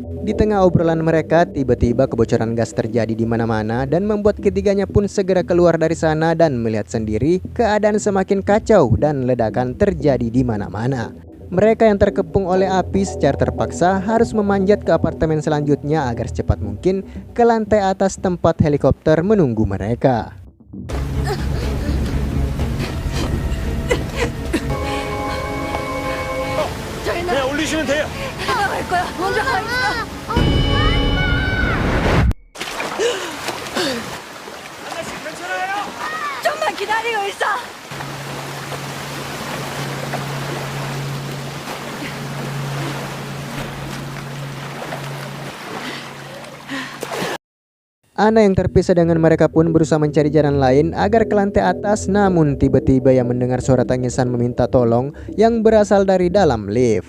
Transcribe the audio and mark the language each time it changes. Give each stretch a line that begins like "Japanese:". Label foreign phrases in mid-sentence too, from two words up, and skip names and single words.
Indonesian: Di tengah obrolan mereka, tiba-tiba kebocoran gas terjadi di mana-mana dan membuat ketiganya pun segera keluar dari sana dan melihat sendiri keadaan semakin kacau dan ledakan terjadi di mana-mana. Mereka yang terkepung oleh api secara terpaksa harus memanjat ke apartemen selanjutnya agar secepat mungkin ke lantai atas tempat helikopter menunggu mereka.
Korean: 그냥 올리시면 돼요. 나갈 거야. 먼저 가 있어. 아저씨 괜찮아요? 좀만 기다리고 있어.
Indonesian: Ana yang terpisah dengan mereka pun berusaha mencari jalan lain agar ke lantai atas, namun tiba-tiba ia mendengar suara tangisan meminta tolong yang berasal dari dalam lift.